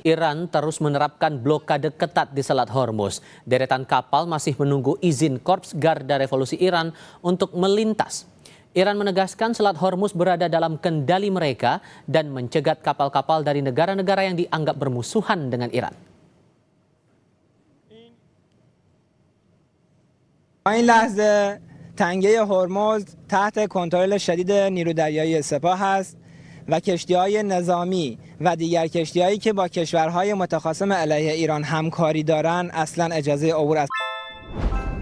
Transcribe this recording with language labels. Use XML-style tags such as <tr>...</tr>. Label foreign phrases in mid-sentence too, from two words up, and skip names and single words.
<id>Iran terus menerapkan blokade ketat di Selat Hormuz. Deretan kapal masih menunggu izin Korps Garda Revolusi Iran untuk melintas. Iran menegaskan Selat Hormuz berada dalam kendali mereka dan mencegat kapal-kapal dari negara-negara yang dianggap bermusuhan dengan Iran.</id> <fa>تنگه هرمز تحت کنترل شدید نیرو دریایی سپاه است و کشتی‌های نظامی و دیگر کشتی‌هایی که با کشورهای متخاصم علیه ایران همکاری دارند اصلاً اجازه عبور از</fa>